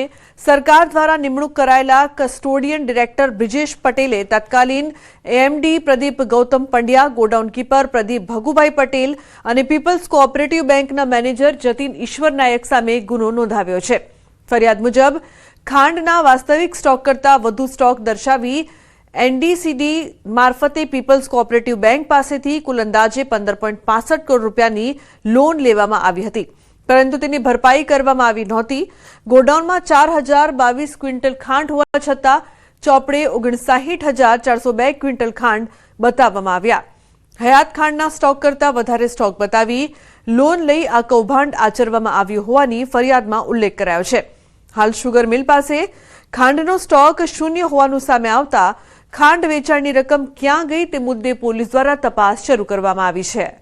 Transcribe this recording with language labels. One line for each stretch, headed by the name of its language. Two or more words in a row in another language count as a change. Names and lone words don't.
Gujarati: સરકાર દ્વારા નિમણૂક કરાયેલા કસ્ટોડિયન ડિરેક્ટર બ્રિજેશ પટેલે તત્કાલીન એમડી પ્રદીપ ગૌતમ પંડ્યા, ગોડાઉન કીપર પ્રદીપ ભગુભાઈ પટેલ અને પીપલ્સ કોઓપરેટિવ બેંકના મેનેજર જતીન ઈશ્વર નાયક સામે ગુનો નોંધાવ્યો છે। ફરિયાદ મુજબ ખાંડના વાસ્તવિક સ્ટોક કરતાં વધુ સ્ટોક દર્શાવી એનડીસીડી મારફતે પીપલ્સ કોઓપરેટિવ બેંક પાસેથી કુલ અંદાજે 15.65 કરોડ રૂપિયાની લોન લેવામાં આવી હતી, પરંતુ તેની ભરપાઈ કરવામાં આવી નહોતી। ગોડાઉનમાં 4022 ક્વિંટલ ખાંડ હોવા છતાં ચોપડે 59,402 ક્વિંટલ ખાંડ બતાવવામાં આવ્યા। હયાત ખાંડના સ્ટોક કરતાં વધારે સ્ટોક બતાવી લોન લઈ આ કૌભાંડ આચરવામાં આવ્યું હોવાની ફરિયાદમાં ઉલ્લેખ કરાયો છે। હાલ શુગર મિલ પાસે ખાંડનો સ્ટોક શૂન્ય હોવાનું સામે આવતા ખાંડ વેચાણની રકમ ક્યાં ગઈ તે મુદ્દે પોલીસ દ્વારા તપાસ શરૂ કરવામાં આવી છે।